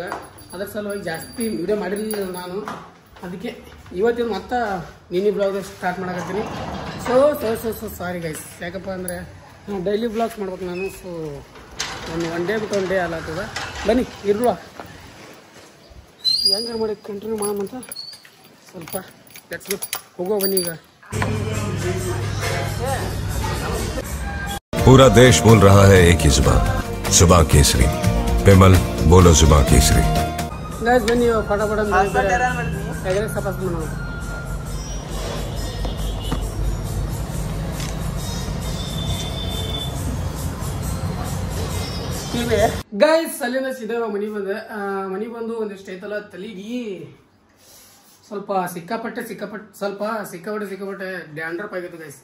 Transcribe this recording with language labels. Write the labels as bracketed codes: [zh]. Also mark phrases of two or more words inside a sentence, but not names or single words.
[kn] ಅದ್ರ ಸಲುವಾಗಿ ಜಾಸ್ತಿ ವಿಡಿಯೋ ಮಾಡಿರಲಿಲ್ಲ ನಾನು. ಅದಕ್ಕೆ ಇವತ್ತಿನ ಮತ್ತೆ [en] mini blog start [kn] ಮಾಡಕತ್ತೀನಿ. [en] so sorry guys. [kn] ಯಾಕಪ್ಪ ಅಂದರೆ ನಾವು [en] daily blogs [kn] ಮಾಡ್ಬೇಕು ನಾನು. [en] so one day [kn] ಬಿಟ್ಟು 1 ಡೇ ಆಗ್ತದ. ಬನ್ನಿ ಇರುವ ಹೆಂಗೆ ಮಾಡಿ ಕಂಟಿನ್ಯೂ ಮಾಡೋಣಂತ ಸ್ವಲ್ಪ [en] let's go. [kn] ಹೋಗೋ ಬನ್ನಿ ಈಗ. [hi] पूरा देश बोल रहा है एक ही जुबान, जुबान केसरी। पेमल बोलो जुबान केसरी। [kn] ಗೈಸ್ ಬನ್ನಿ ಪಟ ಎಗ್ರೆಸ್ ತಪಾಸ್ ಮಾಡೋಣ. ಗೈಸ್ ಅಲ್ಲಿಂದ ಸೀದಾ ಮನಿ ಬಂದು ಒಂದಿಷ್ಟು ಐತಲ್ಲ ತಲೆಗೆ ಸ್ವಲ್ಪ ಸಿಕ್ಕಾಪಟ್ಟೆ ಡ್ಯಾಂಡ್ರಪ್ ಆಗಿತ್ತು ಗೈಸ್.